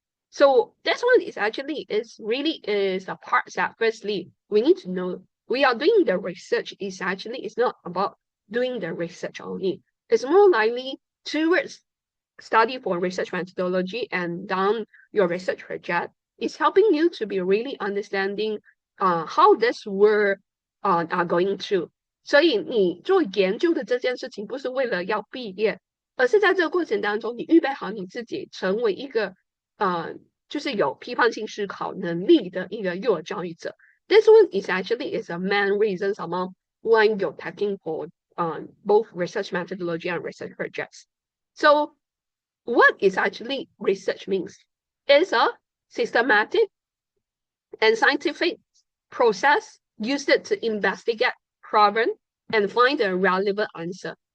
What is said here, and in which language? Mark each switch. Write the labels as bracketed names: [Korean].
[English] So this one is actually is a part that firstly we need to know we are doing the research is actually it's not about doing the research only. It's more likely towards study for research methodology and down your research project is helping you to be really understanding how this world are going to. [Chinese] 所以你做研究的这件事情不是为了要毕业，而是在这个过程当中，你预备好你自己成为一个就是有批判性思考能力的一个幼儿教育者。 [English] This one is actually is a main reason among why you're taking for both research methodology and research projects. So what is actually research means? It's a systematic and scientific process used to investigate problem and find a relevant answer.